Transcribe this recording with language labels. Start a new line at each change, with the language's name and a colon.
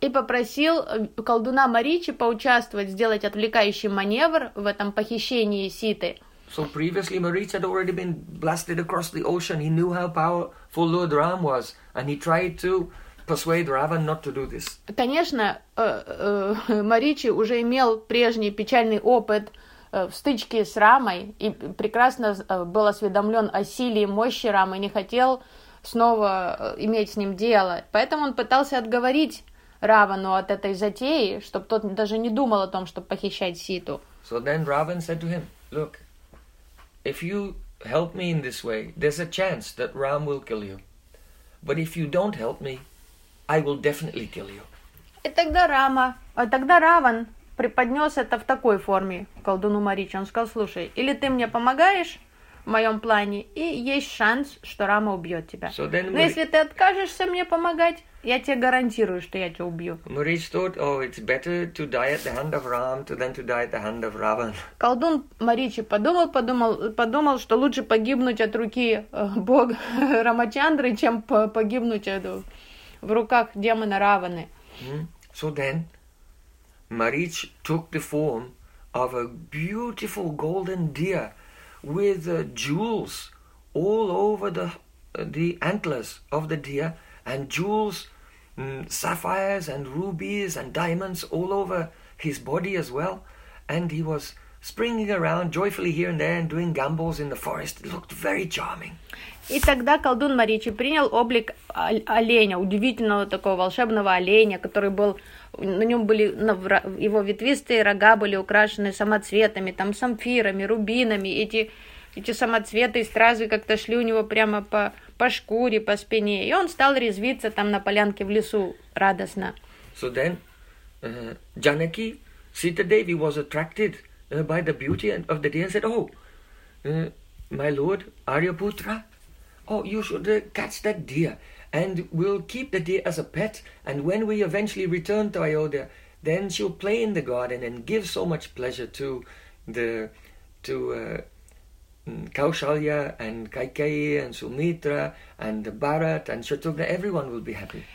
Russian: И попросил колдуна Маричи поучаствовать, сделать отвлекающий маневр в этом похищении Ситы.
English: So previously, Maricha had already been blasted across the ocean. He knew how powerful Lord Ram was, and he tried to persuade Ravan not to do this.
Russian: Конечно, Маричи уже имел прежний печальный опыт в стычке с Рамой и прекрасно был осведомлен о силе и мощи Рамы, не хотел снова иметь с ним дело. Поэтому он пытался отговорить Равану от этой затеи, чтобы тот даже не думал о том, чтобы похищать Ситу.
English: So then Ravan said to him. Look, if you help me in this way, there's a chance that Ram will kill you. But if you don't help me, I will definitely kill you.
Russian: И тогда Рама, а тогда Раван преподнес это в такой форме колдуну Маричи. Он сказал, слушай, или ты мне помогаешь в моем плане, и есть шанс, что Рама убьет тебя.
English: So then
Russian: Но если ты откажешься мне помогать, я тебе гарантирую, что я тебя убью.
English: Маричи thought, oh, it's better to die at the hand of Ram than to die at the hand of Ravan.
Russian: Колдун Маричи подумал, что лучше погибнуть от руки бога Рамачандры, чем погибнуть в руках демона Раваны.
English: So then, Marich took the form of a beautiful golden deer with jewels all over the antlers of the deer, and jewels, sapphires and rubies and diamonds all over his body as well. And he was springing around joyfully here and there and doing gambols in the forest. It looked very charming.
Russian: И тогда колдун Маричи принял облик оленя, удивительного такого волшебного оленя, который был, на нем были его ветвистые рога были украшены самоцветами, там самфирами, рубинами, эти самоцветы и стразы как-то шли у него прямо по шкуре, по спине, и он стал резвиться там на полянке в лесу радостно.
English: So then, Janaki, Sita Devi was attracted by the beauty of the deer and said, oh, my lord, Aryaputra, oh, you should catch that deer, and we'll keep the deer as a pet, and when we eventually return to Ayodhya, then she'll play in the garden and give so much pleasure to Kaushalya and Kaikeyi and Sumitra and Bharat and Shatrughna, everyone will be happy.